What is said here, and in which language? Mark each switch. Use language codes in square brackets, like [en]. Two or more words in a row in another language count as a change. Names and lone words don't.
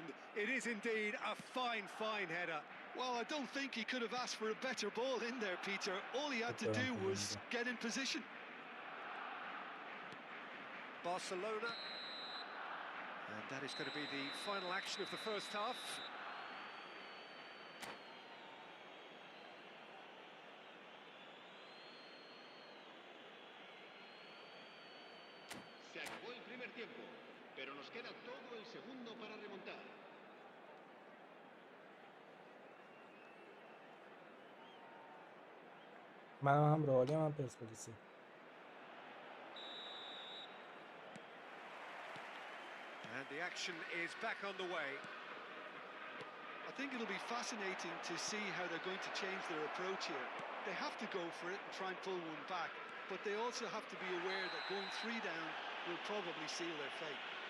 [en] It is indeed a fine, fine header. Well, I don't think he could have asked for a better ball in there, Peter. All he had to do was get in position. Barcelona. And that is going to be the final action of the first half. [es] Se acabó el primer tiempo, pero nos queda todo el segundo para remontar. [fa] من هم رئالی هم پرسپولیسی. [en] And the action is back underway. I think it'll be fascinating to see how they're going to change their approach here. They have to go for it and try and pull one back, but they also have to be aware that going 3 down will probably seal their fate.